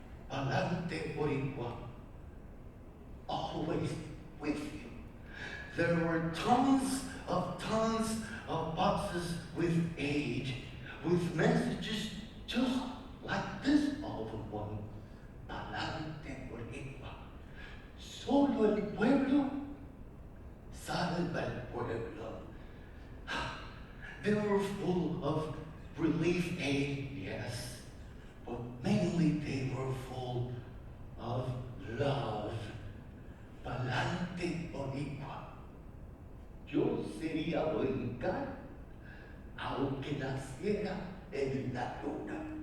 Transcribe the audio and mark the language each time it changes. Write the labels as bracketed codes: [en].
[es] Palante Boricua, [en] always with you. There were tons of boxes with aid, with messages just like this other one. [es] Palante Boricua. Solo el pueblo salva el pueblo. [en] They were full of relief aid, yes, but mainly they were full of love. [es] Palante Boricua. Yo sería boricua aunque naciera en la luna.